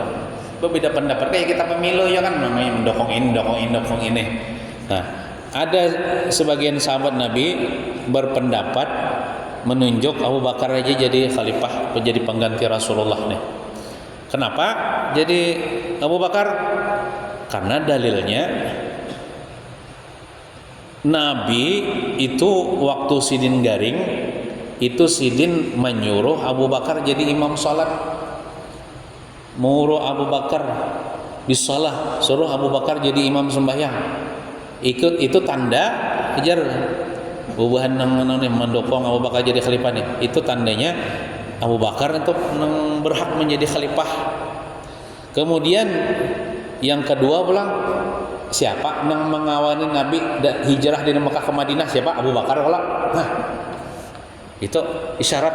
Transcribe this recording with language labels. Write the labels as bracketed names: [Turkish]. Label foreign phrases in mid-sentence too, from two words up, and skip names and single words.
[Indonesian] Berbeda pendapat kayak kita pemilu ya kan, namanya mendukung ini. Nah, ada sebagian sahabat Nabi berpendapat menunjuk Abu Bakar aja jadi khalifah, menjadi pengganti Rasulullah nih. Kenapa jadi Abu Bakar? Karena dalilnya Nabi itu waktu sidin garing itu sidin menyuruh Abu Bakar jadi imam salat, muruh Abu Bakar bisalah, suruh Abu Bakar jadi imam sembahyang. Itu tanda kejar bubuhan nang mendukung Abu Bakar jadi khalifah nih. Itu tandanya Abu Bakar itu berhak menjadi khalifah. Kemudian yang kedua pulang, siapa yang mengawali Nabi hijrah dari Mekah ke Madinah? Siapa? Abu Bakar pula. Nah, itu isyarat.